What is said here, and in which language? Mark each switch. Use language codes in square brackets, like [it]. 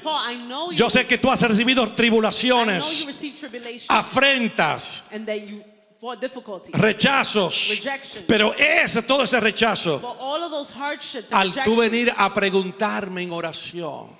[en] Paul, I know you. [es] Yo sé que tú has recibido [en] I know you [es] tribulaciones, [en] received tribulation [es] afrentas, [en] and that you fought difficulty. [es] rechazos. [en] Rejection. [es] Pero todo ese rechazo, [en] But all of those hardships and [es] al tú [en] rejections, [es] venir a preguntarme en oración